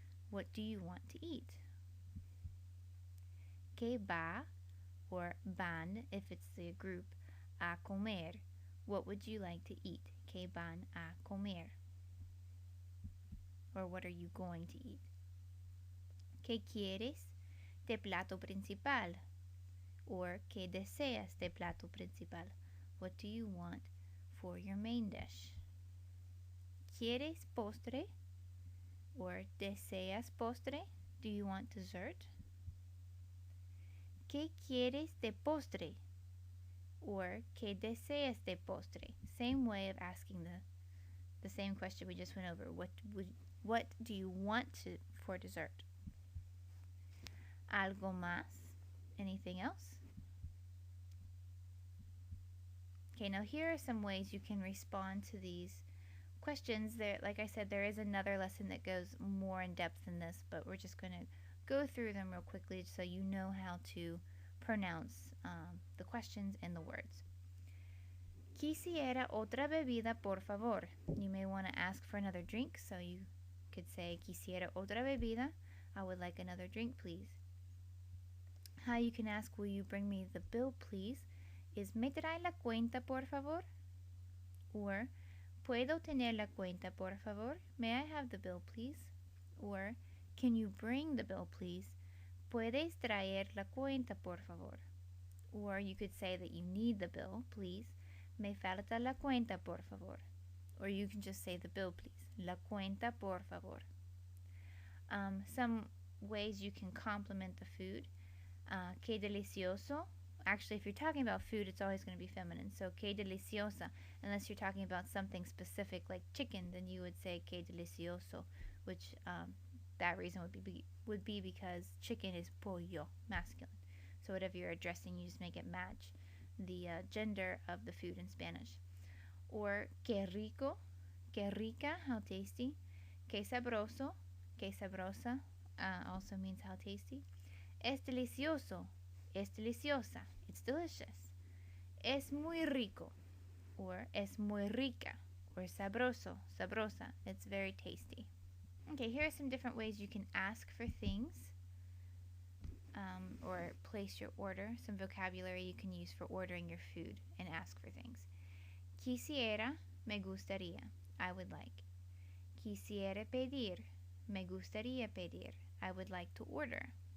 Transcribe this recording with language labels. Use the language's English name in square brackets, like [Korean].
[English] What do you want to eat? [Spanish] ¿Qué va, or van [English] if it's the group, [Spanish] a comer? [English] What would you like to eat? [Spanish] ¿Qué van a comer? [English] Or what are you going to eat? [Spanish] ¿Qué quieres de plato principal? Or ¿qué deseas de plato principal? [English] What do you want for your main dish? [Spanish] ¿Quieres postre? [English] Or [Spanish] deseas postre? [English] Do you want dessert? [Spanish] ¿Qué quieres de postre? Or ¿qué deseas de postre? [English] Same way of asking the same question we just went over. What do you want for dessert? [Spanish] ¿Algo más? [English] Anything else? Okay, now here are some ways you can respond to these questions. There, like I said, there is another lesson that goes more in depth than this, but we're just going to go through them real quickly so you know how to pronounce the questions and the words. [Spanish] Quisiera otra bebida, por favor. [English] You may want to ask for another drink, so you could say, [Spanish] Quisiera otra bebida. [English] I would like another drink, please. How you can ask, will you bring me the bill, please, is [Spanish] ¿Me trae la cuenta, por favor? Or ¿Puedo tener la cuenta, por favor? [English] May I have the bill, please? Or can you bring the bill, please? [Spanish] ¿Puedes traer la cuenta, por favor? [English] Or you could say that you need the bill, please. [Spanish] Me falta la cuenta, por favor. [English] Or you can just say the bill, please. [Spanish] La cuenta, por favor. [English] Some ways you can compliment the food. [Spanish] Qué delicioso. [English] Actually, if you're talking about food, it's always going to be feminine. So, [Spanish] qué deliciosa. [English] Unless you're talking about something specific like chicken, then you would say [Spanish] qué delicioso, [English] which that reason would be because chicken is pollo, masculine. So whatever you're addressing, you just make it match the gender of the food in Spanish. [Spanish] Or qué rico, qué rica, [English] how tasty. [Spanish] Qué sabroso, qué sabrosa [English] also means how tasty. [Spanish] Es delicioso, es deliciosa, [English] it's delicious. [Spanish] Es muy rico, or es muy rica, or sabroso, sabrosa, [English] it's very tasty. Okay, here are some different ways you can ask for things or place your order, some vocabulary you can use for ordering your food and ask for things. [Spanish] Quisiera, me gustaría, [English] I would like. [Spanish] Quisiera pedir, me gustaría pedir, [English] I would like to order.